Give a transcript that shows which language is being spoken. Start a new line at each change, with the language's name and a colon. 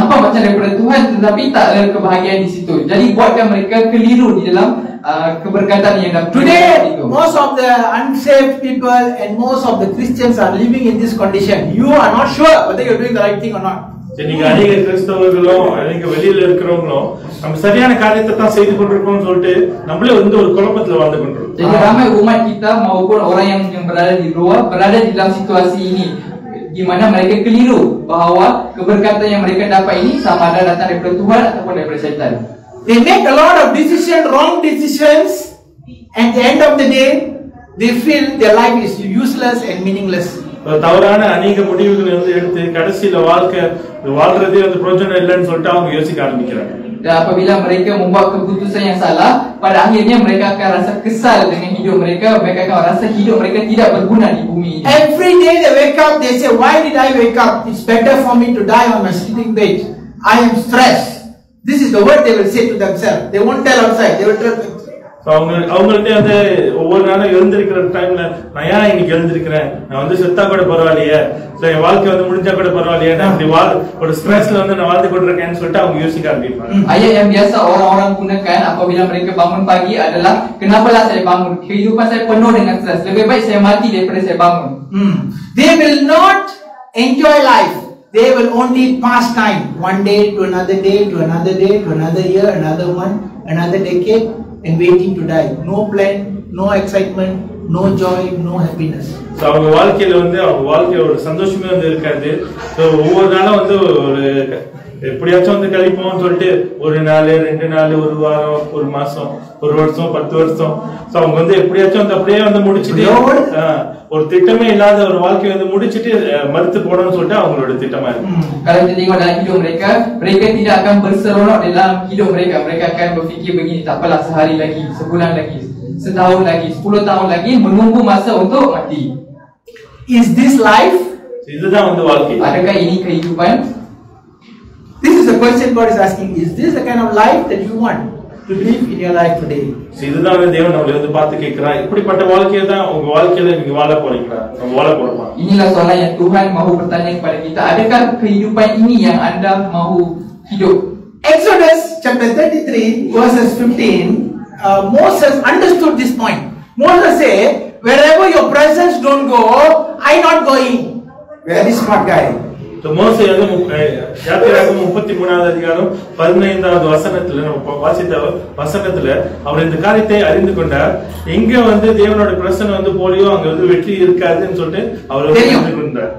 Malay: Nampak macam daripada Tuhan tetapi tak ada kebahagiaan di situ. Jadi buatkan mereka keliru di dalam keberkatan yang datang.
English: Today most of the unsaved people and most of the Christians are living in this condition. You are not sure whether you are doing the right thing or not.
Tamil: நீங்க அநேக கிறிஸ்தவர்களும் அநேக வெளியில இருக்கிறவங்களும் நம்ம சரியான காரியத்தை தான் செய்து கொண்டிருக்கோம்னு சொல்லிட்டு நம்மளே வந்து ஒரு குழப்பத்துல வாழ்ந்து கொண்டிருக்கோம்.
Malay: Jadi ramai umat kita maupun orang yang berada di luar berada di dalam situasi ini di mana mereka keliru bahawa keberkatan yang mereka dapat ini sama ada datang daripada Tuhan ataupun daripada syaitan.
English: They make a lot of wrong decisions, and at the end of the day, they feel their life is useless and meaningless.
Tamil: தவறான அநேக முடிவுகளை வந்து எடுத்து கடைசியில வாழ்றதே வந்து பிரயோஜனம் இல்லைன்னு சொல்லிட்டு அவங்க யோசிக்க ஆரம்பிக்கிறாங்க.
Malay: Dan apabila mereka membuat keputusan yang salah, pada akhirnya mereka akan rasa kesal dengan hidup mereka. Mereka akan rasa hidup mereka tidak berguna di bumi ini.
English: Every day they wake up, they say, why did I wake up? It's better for me to die on my sleeping bed. I am stressed. This is the word they will say to themselves. They won't tell outside. They will tell themselves.
Tamil: அவங்கள்ட்ட வந்து ஒவ்வொரு நாளும் எழுந்திருக்கிற டைம்ல நான் ஏன் இன்னைக்கு எழுந்திருக்கிறேன், நான் வந்து செத்தா கூட பரவாயில்லையே, என் வாழ்க்கை வந்து முடிஞ்சா கூட பரவாயில்லையே, நான் அப்படி ஒரு ஸ்ட்ரெஸ்ல வந்து நான் வாழ்ந்து கொண்டிருக்கேன்னு சொல்லிட்டு அவங்க யோசிக்க ஆரம்பிப்பாங்க.
Malay: Ayat yang biasa orang-orang gunakan apabila mereka bangun pagi adalah kenapalah saya bangun, kehidupan saya penuh dengan stres, lebih baik saya mati daripada saya bangun.
English: They will not enjoy life. They will only pass time, one day to another day to another day to another year, another one, another decade, and waiting to die. No plan, no excitement, no joy, no happiness.
Tamil: So அவங்க வாழ்க்கையில வந்து அவங்க வாழ்க்கையோட சந்தோஷமே வந்து இருக்காது. So ஒவ்வொரு நாளும் வந்து ஒரு எப்படியாச்சும் வந்து கழிப்போம்னு சொல்லிட்டு ஒரு நாள், 2 நாள், ஒரு வாரம், ஒரு மாசம், ஒரு வருஷம், 10 வருஷம், ஸோ அவங்க வந்து எப்படியாச்சும் வந்து அப்படியே வந்து முடிச்சுட்டு ஒரு திட்டமே இல்லாத ஒரு வாழ்க்கையை வந்து முடிச்சுட்டு மறுத்து போடணும்னு சொல்லிட்டு அவங்களோட திட்டமா இருக்கு.
Malay: Kalau kita tengok dalam hidup mereka, mereka tidak akan berseronok dalam hidup mereka. Mereka akan berfikir begini, tak apalah sehari lagi, sebulan lagi, setahun lagi, 10 tahun lagi, menunggu masa untuk mati.
English: Is this life?
Tamil: இதுதான் வந்து வாழ்க்கை.
Malay: Adakah ini kehidupan?
English: This is the question God is asking. Is this the kind of life that you want to live in your life today?
Tamil: இதுதான் வந்து தேவன் நம்மளை வந்து பார்த்து கேட்கிறார். இப்படிப்பட்ட வாழ்க்கையை தான் உங்க வாழ்க்கையில நீங்க வாழ போறீங்களா? நம்ம வாழ போறோமா?
Malay: Inilah soalan yang Tuhan mahu bertanya kepada kita. Adakah kehidupan ini yang anda mahu hidup?
English: Exodus chapter 33 verses 15, Moses understood this point. Moses said, wherever your presence don't go, I not going. Very smart guy.
Tamil: So மோசே வந்து யாத்திராகமம் 33வது அதிகாரம் 15வது வசனத்துல நம்ம வாசித்த வசனத்துல அவர் இந்த காரியத்தை அறிந்து கொண்டார். எங்க வந்து தேவனோட பிரசன்னம் வந்து போலியோ அங்க வந்து வெற்றி இருக்காதுன்னு சொல்லிட்டு அவர் அறிந்து கொண்டார்.